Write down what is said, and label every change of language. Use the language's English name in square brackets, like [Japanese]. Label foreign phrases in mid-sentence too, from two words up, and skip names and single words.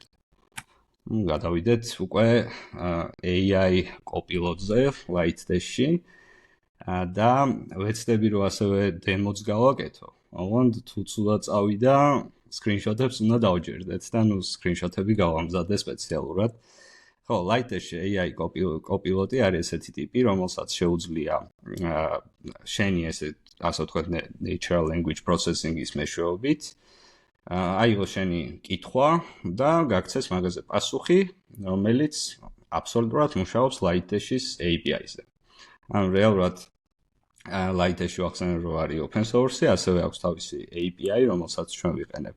[Georgian] გადავიდეთ უკვე AI კოპილოტზე, Light Dash-ში და ვეცდები რომ ასევე დემოც გავაკეთო. ოღონდ თუ ცუდად წავიდა screenshot-ებს უნდა დავჯერდეთ და screenshot-ები გავამზადე სპეციალურად. ხო, Light Dash AI კოპილოტი არის ესეთი ტიპი, რომელსაც შეუძლია შენი ასე ვთქვათ, [English] natural language processing- [Georgian] ის მეშვეობით აიღოს შენი კითხვა და გაქცეს მაგაზე პასუხი, რომელიც აბსოლუტურად მუშაობს Light Dash-ის API-ზე. ანუ რეალურად Light Dash-ი ახსენე რომ არის [English] open source- [Georgian] ი, ასევე აქვს თავისი API, რომელსაც ჩვენ ვიყენებთ.